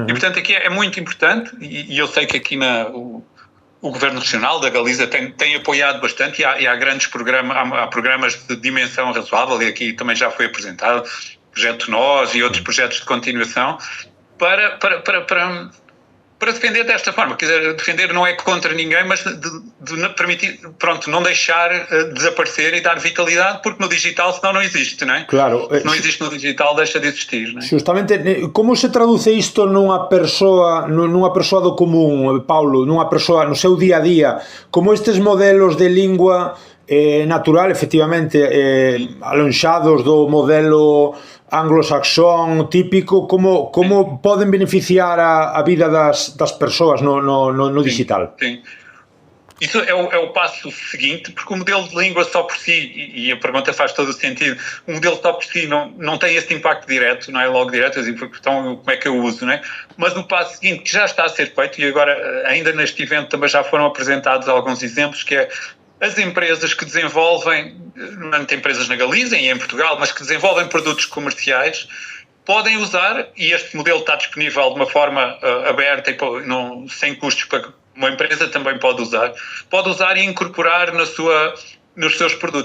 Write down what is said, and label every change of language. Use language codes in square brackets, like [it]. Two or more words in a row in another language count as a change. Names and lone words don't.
[pt] E, portanto, aqui é muito importante, e eu sei que aqui o Governo Regional da Galiza tem apoiado bastante, e há grandes programas de dimensão razoável, e aqui também já foi apresentado o Projeto Nós e outros projetos de continuação, para defender desta forma. Quer dizer, defender não é contra ninguém, mas de permitir, pronto, não deixar desaparecer e dar vitalidade, porque no digital senão não existe, não é? Claro. Se não existe no digital, deixa de existir, não é? [gl] Justamente, como se traduce isto nunha persoa do común, Paulo, nunha persoa no seu día a día, como estes modelos de lingua natural, efectivamente, alonxados do modelo anglosaxón típico, como poden beneficiar a vida das persoas no digital? [pt] Sim. Isso é o passo seguinte, porque o modelo de língua só por si, e a pergunta faz todo o sentido, o modelo só por si não tem esse impacto direto, não é logo direto, então como é que eu uso, não é? Mas o passo seguinte, que já está a ser feito, e agora ainda neste evento também já foram apresentados alguns exemplos, que é as empresas que desenvolvem, não tem empresas na Galiza e em Portugal, mas que desenvolvem produtos comerciais, podem usar, e este modelo está disponível de uma forma aberta e sem custos, para uma empresa também pode usar e incorporar nos seus produtos.